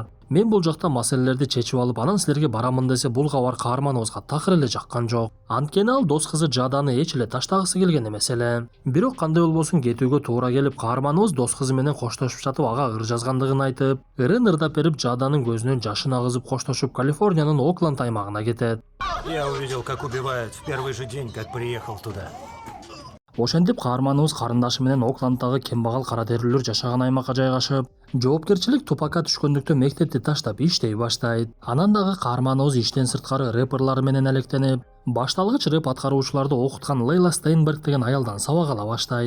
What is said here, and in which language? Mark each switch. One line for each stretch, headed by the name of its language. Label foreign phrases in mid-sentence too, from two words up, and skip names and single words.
Kyrgyz: Мен бул жакта маселелерди чечип алып, анан силерге барамын десе, бул кабар каарманыбызга такыр эле жаккан жок. Анткени ал дос кызы Жаданы эч эле таштагысы келген эмес эле. Бирок кандай болбосун кетүүгө туура келип, каарманыбыз дос кызы менен коштошуп жатып, ага ыр жазгандыгын айтып, ырын ырдап берип, Жаданын көзүнөн жашын агызып коштошуп, Калифорниянын Окленд аймагына кетет.
Russian: Я увидел, как убивают в первый же день, как приехал туда.
Kyrgyz: Ошентип каарманыбыз карындашы менен Окленддагы кембагал кара терилүүлөр жашаган аймакка жайгашып, жоопкерчилик Тупакка түшкөндүктөн мектепти таштап иштей баштайт. Анан дагы каарманыбыз иштен сырткары рэперлар менен алектенип, башталгыч рэп аткаруучуларды окуткан Лейла Стейнберг деген аялдан сабак ала баштайт.